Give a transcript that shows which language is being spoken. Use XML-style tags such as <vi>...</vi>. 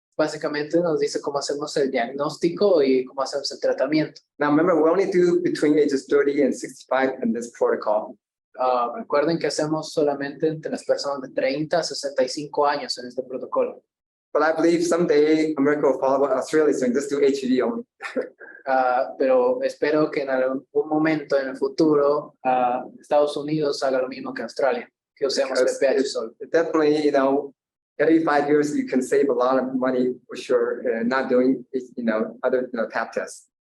<es>Básicamente nos dice cómo hacemos el diagnóstico y cómo hacemos el tratamiento.</es> <en>Now, remember, we only do between ages 30 and 65 in this protocol.</en> <es>Recuerden que hacemos solamente entre las personas de 30 a 65 años en este protocolo.</es> <en>But I believe someday America will follow what Australia is doing, just do HPV only.</en> <es>Pero espero que en algún momento en el futuro Estados Unidos haga lo mismo que Australia, que usemos BPH solo.</es> <en>Definitely, every 5 years you can save a lot of money for sure, not doing, other Pap tests.</en>